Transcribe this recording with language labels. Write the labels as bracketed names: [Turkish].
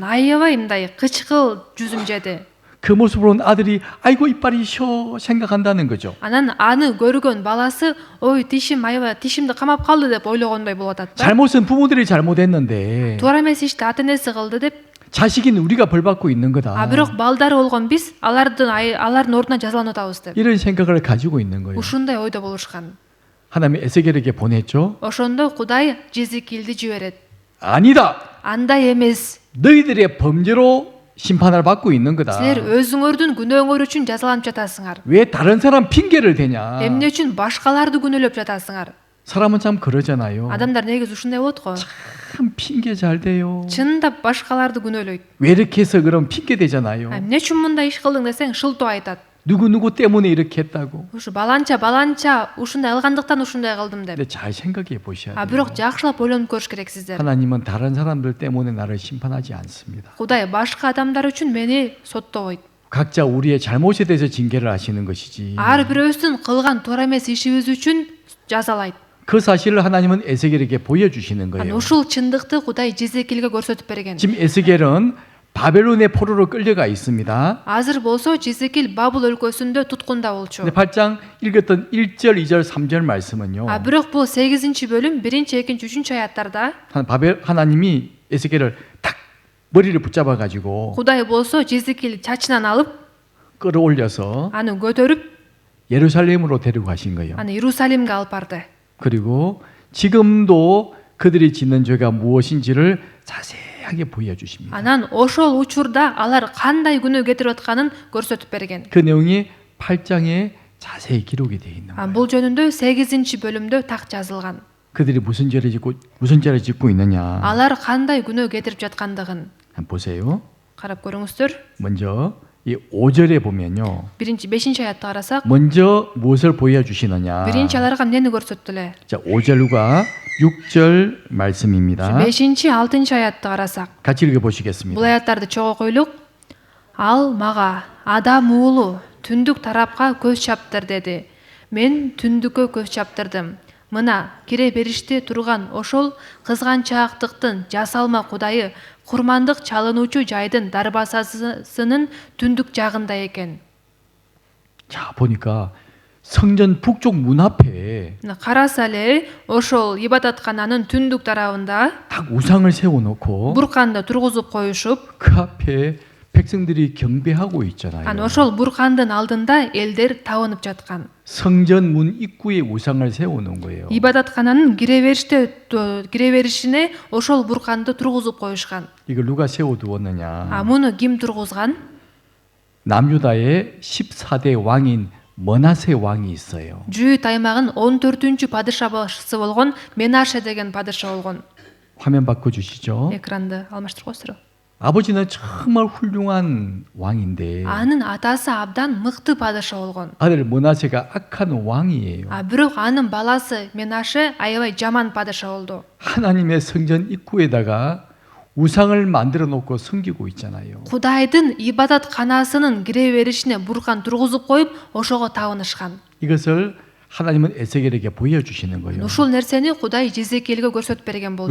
[Kyrgyz] аябай мындай кычкыл жүзүм жеди. [Korean] 그 모습으로는 아들이 아이고 이빨이 쇼 생각한다는 거죠. [Kyrgyz] Анан аны көргөн баласы ой тишим аябай тишимди камап калды деп ойлогондой болуп атат да. [Korean] 잘못은 부모들이 잘못했는데 [Kyrgyz] туура эмес ишти ата энеси кылды деп. [Korean] 자식인 우리가 벌 받고 있는 거다. [Kyrgyz] бирок балдары болгон биз алардын ордуна жазаланып атабыз деп. [Korean] 이런 생각을 가지고 있는 거예요. [Kyrgyz] ушундай ойдо болушкан. [Korean] 하나님이 에스겔에게 보냈죠. [Kyrgyz] ошондо Кудай Жезекилди жиберет. [Korean] 아니다. [Kyrgyz] андай эмес. [Korean] 너희들의 범죄로 심판을 받고 있는 거다. [Kyrgyz] силер өзүңөрдүн күнөөңөр үчүн жазаланып жатасыңар. [Korean] 왜 다른 사람 핑계를 대냐? [Kyrgyz] эмне үчүн башкаларды күнөөлөп жатасыңар? [Korean] 사람은 참 그러잖아요. [Kyrgyz] адамдар негизи ушундай болот го. [Korean] 참 핑계 잘 대요. [Kyrgyz] чындап башкаларды күнөөлөйт. [Korean] 왜 이렇게 해서 그럼 핑계 대잖아요. [Kyrgyz] эмне үчүн мындай иш кылдың десең шылтоо айтат. [Korean] 누구 때문에 이렇게 했다고. [Kyrgyz] ушу баланча ушундай кылгандыктан ушундай кылдым деп. [Korean] 근데 잘 생각해 보셔야 돼요. [Kyrgyz] бирок жакшылап ойлонуп көрүш керек сиздер. [Korean] 하나님은 다른 사람들 때문에 나를 심판하지 않습니다. [Kyrgyz] Кудай башка адамдар үчүн мени соттобойт. [Korean] 각자 우리의 잘못에 대해서 징계를 하시는 것이지. [Kyrgyz] ар бирөөбүздүн кылган туура эмес ишибиз үчүн жазалайт. [Korean] 그 사실을 하나님은 에스겔에게 보여주시는 [Kyrgyz] Аны [Korean] 거예요. [Kyrgyz] ушул чындыкты Кудай Жезекилге көрсөтүп берген. [Korean] 지금 에스겔은 바벨론의 포로로 끌려가 있습니다. [Kyrgyz] азыр болсо Жезекил Бабыл өлкөсүндө туткунда болчу. [Korean] 근데 8장 읽었던 1절, 2절, 3절 말씀은요. [Kyrgyz] бирок бул 8-бөлүм 1-2, 3 аяттарда [Korean] 하나님이 에스겔을 딱 머리를 붙잡아 가지고 [Kyrgyz] Кудай болсо Жезекил чачынан алып, [Korean] 끌어올려서 [Kyrgyz] аны көтөрүп, [Korean] 예루살렘으로 데려가신 거예요. [Kyrgyz] аны Иерусалимге алып барды. [Korean] 그리고 지금도 그들이 짓는 죄가 무엇인지를 자세하게 보여주십니다. [Kyrgyz] Анан ошол учурда алар кандай күнөө кетирип атканын көрсөтүп берген. [Korean] 그 내용이 8장에 자세히 기록이 되어 있는 거예요. [Kyrgyz] бул жөнүндө 8-бөлүмдө так жазылган. [Korean] 그들이 무슨 죄를 짓고 있느냐. [Kyrgyz] алар кандай күнөө кетирип жаткандыгын [Korean] 한번 보세요. [Kyrgyz] карап көрүңүздөр. [Korean] 먼저 이 5절에 보면요. [Kyrgyz] 5 аятты карасак, [Korean] 먼저 무엇을 보여주시느냐. [Kyrgyz] аларга эмнени көрсөттү эле? [Korean] 자, 5절과 6절 말씀입니다. [Kyrgyz] 5-6 аятты карасак, [Korean] 같이 읽어보시겠습니다. [Kyrgyz] бул аяттарды чогуу койлук. Ал мага адам уулу түндүк тарапка көз чаптыр деди. Мен түндүккө көз чаптырдым. Мына кире бериште турган ошол кызганчаактыктын жасалма Кудайы курмандык чалынуучу жайдын дарбазасынын түндүк жагында экен. [Korean] 자, 보니까 성전 북쪽 문 앞에 [Kyrgyz] караса эле ошол ибадаткананын түндүк тарабында [Korean] 딱 우상을 세워놓고 [Kyrgyz] бурканды тургузуп коюшуп, [Korean] 그 앞에 백성들이 경배하고 있잖아요. [Kyrgyz] аны ошол буркандын алдында элдер табынып жаткан. [Korean] 성전 문 입구에 우상을 세워놓은 거예요. [Kyrgyz] ибадаткананын кире беришине ошол бурканды тургузуп коюшкан. [Korean] 이걸 누가 세워두었느냐. [Kyrgyz] муну ким тургузган? [Korean] 남유다의 14대 왕인 머나세 왕이 있어요. [Kyrgyz] Жүйүт аймагынын 14-падышасы болгон Менаше деген падыша болгон. [Korean] 화면 바꿔주시죠. [Kazakh] Экранды алмаштырып қойсыздар. [Korean] 아버지는 정말 훌륭한 왕인데 [Kyrgyz] Анын атасы абдан мыкты падыша болгон. [Korean] 아들 므나세가 악한 왕이에요. [Kyrgyz] Бирок анын баласы Менаше аябай жаман падыша болду. [Korean] 하나님의 성전 입구에다가 우상을 만들어 놓고 섬기고 있잖아요. [Kyrgyz] Кудайдын ибадатканасынын кире беришине буркан тургузуп коюп, ошого табынышкан. [Korean] 이것을 하나님은 에스겔에게 보여주시는 거예요. [Kyrgyz] Ушул нерсени Кудай Жезекиэлге көрсөтүп берген болчу.